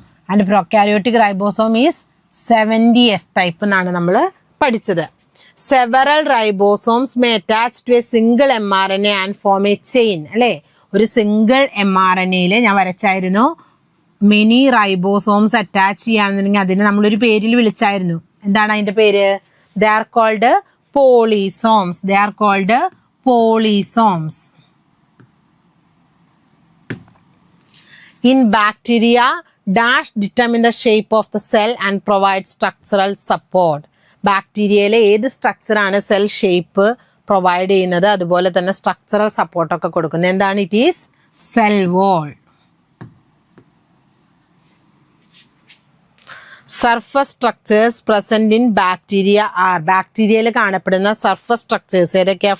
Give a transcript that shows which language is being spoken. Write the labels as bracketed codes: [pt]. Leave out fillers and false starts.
[en] and prokaryotic ribosome is 70S type [ml] എന്നാണ് നമ്മൾ പഠിച്ചത്. [en] Several ribosomes may attach to a single mRNA and form a chain. [ml] അല്ലേ, ഒരു single mRNAയിൽ ഞാൻ വരച്ചായിരുന്നു മെനി റൈബോസോംസ് അറ്റാച്ച് ചെയ്യുകയാണെന്നുണ്ടെങ്കിൽ അതിനെ നമ്മളൊരു പേരിൽ വിളിച്ചായിരുന്നു. എന്താണ് അതിന്റെ പേര്? [en] They are called polysomes. They are called polysomes. In bacteria, dash determine the shape of the cell and provide structural support. [ml] ബാക്ടീരിയയിലെ ഏത് സ്ട്രക്ചറാണ് സെൽ ഷേപ്പ് പ്രൊവൈഡ് ചെയ്യുന്നത്, അതുപോലെ തന്നെ സ്ട്രക്ചറൽ സപ്പോർട്ടൊക്കെ കൊടുക്കുന്നത്. എന്താണ്? [en] It is cell wall. Surface structures present in bacteria are. [ml] ബാക്ടീരിയയിൽ കാണപ്പെടുന്ന surface structures ഏതൊക്കെയാ?